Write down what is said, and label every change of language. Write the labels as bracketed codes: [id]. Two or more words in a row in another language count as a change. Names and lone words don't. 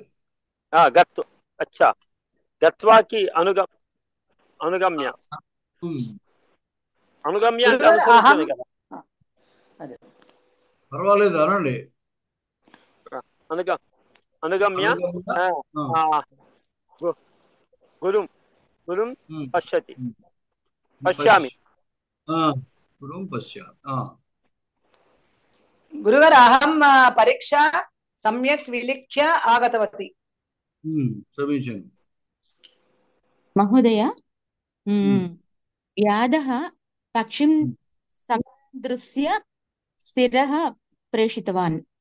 [sa] గత్తు, అచ్చా, గత్వాకి అనుగమ్య. [te] అనుగమ్య అంటే అనుసరించాలి కదా. పర్వాలేదు అనండి. [sa] అనుగమ్య గురుం గురుం పశ్యతి, పశ్యామి. గురుం పశ్యామి. గురుగారు, అహం పరీక్ష సమ్యక్ విలిఖ్య ఆగతవతి. సమీచీనం. మహోదయ, వ్యాధః పక్షిం సందృశ్య స్థిరః ప్రేషితవాన్.